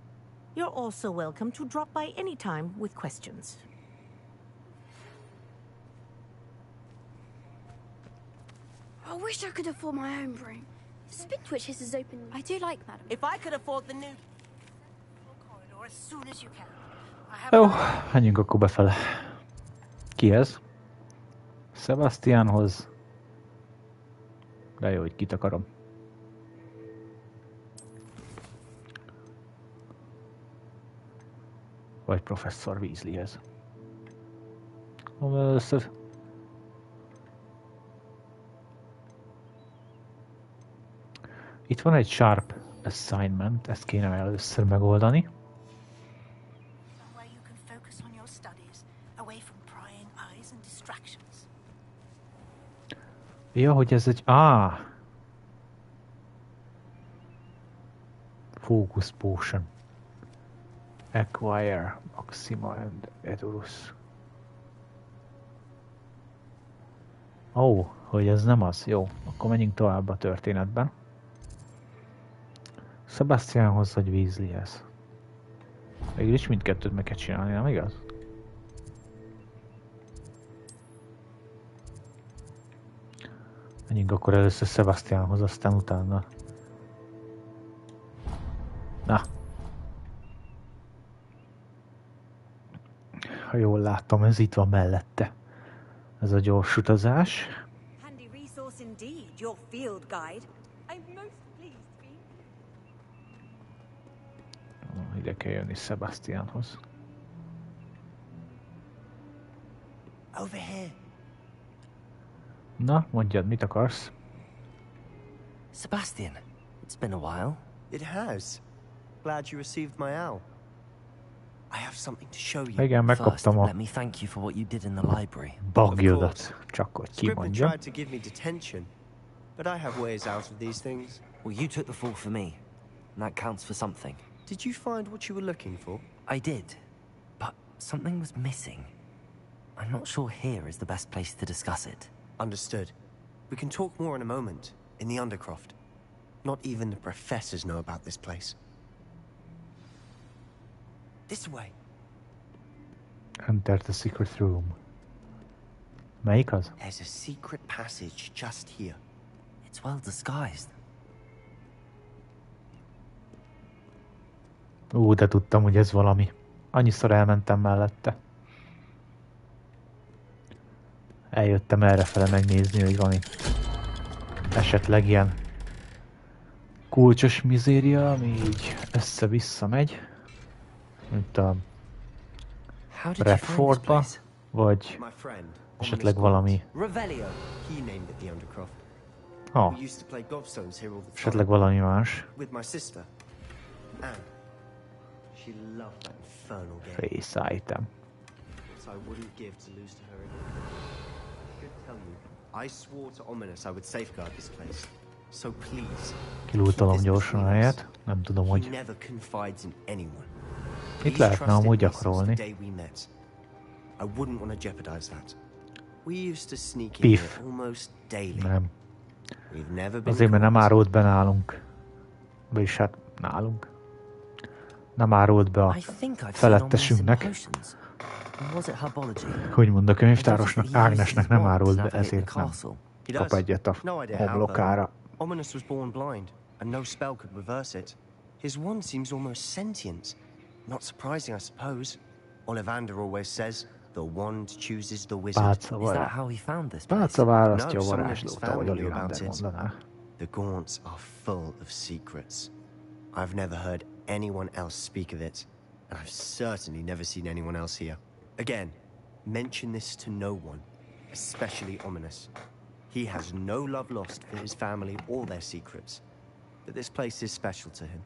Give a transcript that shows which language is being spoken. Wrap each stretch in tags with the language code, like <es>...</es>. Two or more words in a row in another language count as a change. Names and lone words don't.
<en>You're also welcome to drop by any time with questions. I wish I could afford my own broom. Spintwitches is open. I do like, madam. If I could afford the new... Corridor as soon as you can.</en> <hu>Jó, menjünk akkor befele. Kihez? Sebastianhoz. De jó, hogy kit akarom. Vagy Professzor Weasleyhez. Először... Itt van egy</hu> <en>sharp assignment,</en> <hu>ezt kéne először megoldani.</hu> <en>Somewhere you can focus on your studies, away from prying eyes and distractions.</en> <hu>Ja, hogy ez egy...</hu> <en>Focus Potion. Acquire Maxima and Edurus.</en> <hu>Ó, hogy ez nem az. Jó, akkor menjünk tovább a történetben. Sebastianhoz vagy Weasleyhez. Végülis mindkettőt meg kell csinálni, nem igaz? Menjünk akkor először Sebastianhoz, aztán utána. Na. Ha jól látom, ez itt van mellette. Ez a gyors utazás.</hu> <en>Handy resource indeed, your field guide. I'm most pleased to be.</en> <hu>Ide kell jönni Sebastianhoz.</hu> <en>Over here.</en> <hu>Na, mondjad, mit akarsz?</hu> <en>Sebastian, it's been a while. It has. Glad you received my owl. I have something to show you.</en> <hu>Igen,</hu> <en>First,</en> <hu>megkaptam a</hu> <en>let me thank you for what you did in the library.</en> <hu>bagjodat. Csak hogy</hu> <en>Scribbler</en> <hu>kimondjam.</hu> <en>tried to give me detention, but I have ways out of these things. Well, you took the fall for me, and that counts for something. Did you find what you were looking for? I did, but something was missing. I'm not sure here is the best place to discuss it. Understood. We can talk more in a moment, in the Undercroft. Not even the professors know about this place. This way. Enter the secret room.</en> <hu>Melyik az?</hu> <en>There's a secret passage just here. It's well disguised.</en> <hu>De tudtam, hogy ez valami. Annyiszor elmentem mellette. Eljöttem errefele megnézni, hogy van itt esetleg ilyen kulcsos mizéria, ami így össze-vissza megy. Mint a</hu> <en>How did you find this</en> <hu>Redfordba,</hu> <en>place?</en> <hu>vagy</hu> <en>My friend,</en> <hu>esetleg valami...</hu> <en>Revelio. he named it the Undercroft.</en> <hu>Ha,</hu> <en>We used to play gobstones here all the time.</en> <hu>esetleg valami más.</hu> <en>With my sister, Anne. She loved that infernal game. Face item. So I wouldn't give to lose to her again. I could tell you, I swore to Ominous I would safeguard this place. So please,</en> <hu>Kilútolom</hu> <en>keep this</en> <hu>gyorsan a</hu> <en>between us.</en> <hu>helyet. Nem tudom,</hu> <en>He</en> <hu>hogy</hu> <en>never confides in anyone.</en> <hu>itt</hu> <en>He's</en> <hu>lehetne</hu> <en>trusted</en> <hu>amúgy</hu> <en>me since the</en> <hu>gyakorolni.</hu> <en>day we met. I wouldn't want to jeopardize that. We used to sneak in Beef. here almost daily.</en> <hu>Nem.</hu> <en>We've never been</en> <hu>Azért, mert nem</hu> <en>caught.</en> <hu>árult be nálunk. Vagyis hát nálunk. Nem árult be a</hu> <en>I think I've seen ominous in</en> <hu>felettesünknek.</hu> <en>potions. Was it herbology?</en> <hu>Hogy mond a</hu> <en>I noticed</en> <hu>könyvtárosnak,</hu> <en>that he used</en> <hu>Ágnesnek</hu> <en>his</en> <hu>nem</hu> <en>wand to</en> <hu>árult be,</hu> <en>navigate the</en> <hu>ezért nem</hu> <en>castle. He</en> <hu>kap</hu> <en>does.</en> <hu>egyet a</hu> <en>No idea how, though.</en> <hu>homlokára.</hu> <en>Ominous was born blind, and no spell could reverse it. His wand seems almost sentient. Not surprising, I suppose. Ollivander always says, the wand chooses the wizard. Is that how he found this place?</en> <hu>Pálca választja</hu> <en>No,</en> <hu>a</hu> <en>someone in his</en> <hu>varázslót, ahogy</hu> <en>family knew</en> <hu>Ollivander</hu> <en>about it.</en> <hu>mondaná.</hu> <en>The Gaunts are full of secrets. I've never heard anyone else speak of it, and I've certainly never seen anyone else here. Again, mention this to no one, especially Ominous. He has no love lost for his family or their secrets, but this place is special to him.</en>